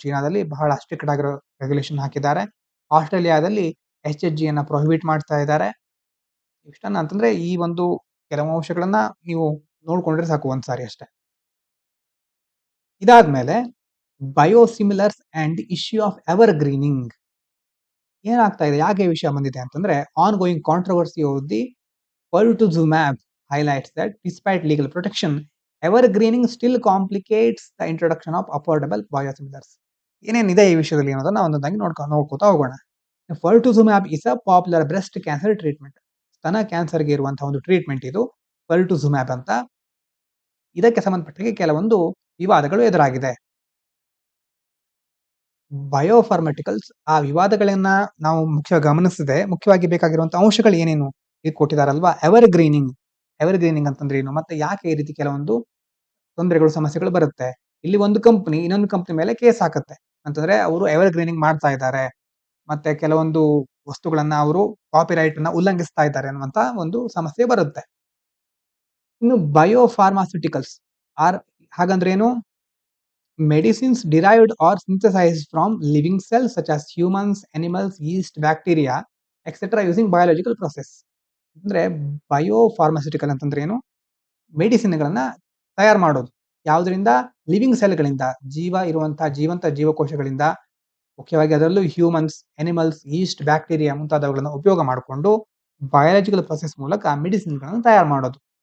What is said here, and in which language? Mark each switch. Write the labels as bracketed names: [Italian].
[Kannada] ಚೀನಾದಲ್ಲಿ ಬಹಳ ಸ್ಟ್ರಿಕ್ಟ್ ಆಗಿರೋ ರೆಗ್ಯುಲೇಷನ್ ಹಾಕಿದ್ದಾರೆ. ಆಸ್ಟ್ರೇಲಿಯಾದಲ್ಲಿ HHG ಅನ್ನ ಪ್ರೊಹಿಬಿಟ್ ಮಾಡ್ತಾ ಇದ್ದಾರೆ. ಇಷ್ಟನ್ನ ಅಂತಂದ್ರೆ ಈ ಒಂದು ಕೆಲವು ಅಂಶಗಳನ್ನ ನೀವು ನೋಡ್ಕೊಂಡ್ರೆ ಸಾಕು ಒಂದ್ಸಾರಿ ಅಷ್ಟೇ. ಇದಾದ್ಮೇಲೆ [English] Biosimilars and issue of evergreening. [Kannada] ಏನಾಗ್ತಾ ಇದೆ, ಯಾಕೆ ಈ ವಿಷಯ ಬಂದಿದೆ ಅಂತಂದ್ರೆ, [English] Ongoing controversy of the pertuzumab highlights that despite legal protection, evergreening still complicates the introduction of affordable biosimilars. [Kannada] ಏನೇನಿದೆ ಈ ವಿಷಯದಲ್ಲಿ ಅನ್ನೋದನ್ನ ಒಂದೊಂದಾಗಿ ನೋಡ್ಕೋತಾ ಹೋಗೋಣ. [English] Pertuzumab is a popular breast cancer treatment. [Kannada] ಸ್ತನ ಕ್ಯಾನ್ಸರ್ಗೆ ಇರುವಂತಹ ಒಂದು ಟ್ರೀಟ್ಮೆಂಟ್ ಇದು Pertuzumab ಅಂತ. ಇದಕ್ಕೆ ಸಂಬಂಧಪಟ್ಟ ಕೆಲವೊಂದು ವಿವಾದಗಳು ಎದುರಾಗಿದೆ. ಬಯೋಫಾರ್ಮಟಿಕಲ್ಸ್ ಆ ವಿವಾದಗಳನ್ನ ನಾವು ಗಮನಿಸದೆ ಮುಖ್ಯವಾಗಿ ಬೇಕಾಗಿರುವಂತಹ ಅಂಶಗಳು ಏನೇನು ಇಲ್ಲಿ ಕೊಟ್ಟಿದಾರಲ್ವಾ. ಎವರ್ ಗ್ರೀನಿಂಗ್ ಅಂತಂದ್ರೆ ಏನು, ಮತ್ತೆ ಯಾಕೆ ಈ ರೀತಿ ಕೆಲವೊಂದು ತೊಂದರೆಗಳು ಸಮಸ್ಯೆಗಳು ಬರುತ್ತೆ. ಇಲ್ಲಿ ಒಂದು ಕಂಪನಿ ಇನ್ನೊಂದು ಕಂಪನಿ ಮೇಲೆ ಕೇಸ್ ಹಾಕುತ್ತೆ ಅಂತಂದ್ರೆ ಅವರು ಎವರ್ ಗ್ರೀನಿಂಗ್ ಮಾಡ್ತಾ ಇದ್ದಾರೆ, ಮತ್ತೆ ಕೆಲವೊಂದು ವಸ್ತುಗಳನ್ನ ಅವರು ಕಾಪಿರೈಟ್ ಅನ್ನ ಉಲ್ಲಂಘಿಸ್ತಾ ಇದ್ದಾರೆ ಅನ್ನುವಂತ ಒಂದು ಸಮಸ್ಯೆ ಬರುತ್ತೆ. ಇನ್ನು ಬಯೋಫಾರ್ಮಾಸ್ಯೂಟಿಕಲ್ಸ್ ಹಾಗಂದ್ರೆ ಏನು, [English] medicines derived or synthesized from living cells such as humans, animals, yeast, bacteria, etc. using biological process. [Kannada] ಅಂದ್ರೆ ಬಯೋಫಾರ್ಮಾಸ್ಯೂಟಿಕಲ್ ಅಂತಂದ್ರೆ ಏನು, ಮೆಡಿಸಿನ್ಗಳನ್ನ ತಯಾರು ಮಾಡೋದು ಯಾವುದರಿಂದ, ಲಿವಿಂಗ್ ಸೆಲ್ಗಳಿಂದ, ಜೀವ ಇರುವಂತಹ ಜೀವಂತ ಜೀವಕೋಶಗಳಿಂದ, ಮುಖ್ಯವಾಗಿ ಅದರಲ್ಲೂ ಹ್ಯೂಮನ್ಸ್, ಅನಿಮಲ್ಸ್, ಈಸ್ಟ್, ಬ್ಯಾಕ್ಟೀರಿಯಾ ಮುಂತಾದವುಗಳನ್ನು ಉಪಯೋಗ ಮಾಡಿಕೊಂಡು ಬಯಾಲಜಿಕಲ್ ಪ್ರೊಸೆಸ್ ಮೂಲಕ ಮೆಡಿಸಿನ್ಗಳನ್ನು ತಯಾರು ಮಾಡೋದು.